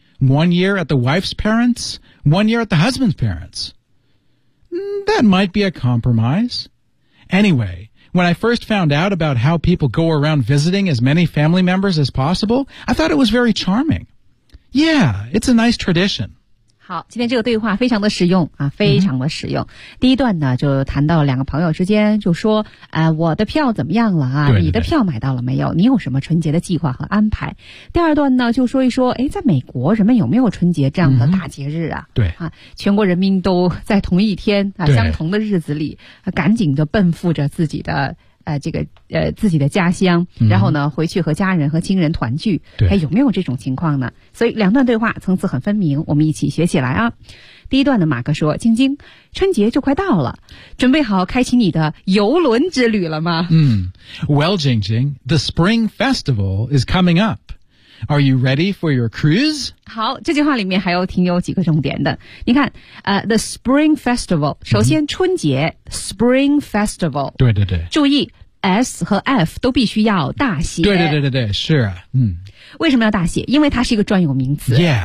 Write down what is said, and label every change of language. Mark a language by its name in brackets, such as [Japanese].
[English] 1 year at the wife's parents, 1 year at the husband's parents. That might be a compromise. Anyway... When I first found out about how people go around visiting as many family members as possible, I thought it was very charming. Yeah, it's a nice tradition. [Chinese] 好，今天这个对话非常的实用啊，非常的实用。 Mm-hmm. 第一段呢，就谈到两个朋友之间，就说，我的票怎么样了啊？对对对，你的票买到了没有？你有什么春节的计划和安排？第二段呢，就说一说，哎，在美国人们有没有春节这样的大节日啊？ Mm-hmm. 对啊，全国人民都在同一天啊，相同的日子里，啊、赶紧的奔赴着自己的。自己的家乡，然后呢，回去和家人和亲人团聚，还有没有这种情况呢？所以两段对话层次很分明，我们一起学起来啊。第一段的马哥说：“晶晶，春节就快到了，准备好开启你的游轮之旅了吗？” [English] Well, Jingjing, the Spring Festival is coming up. Are you ready for your cruise? [Chinese] 好，这句话里面还有挺有几个重点的。你看，the Spring Festival， 首先春节 ，Spring Festival，对对对，注意。S 和 F 都必须要大写。对对对对对，是啊，嗯。为什么要大写？因为它是一个专有名词。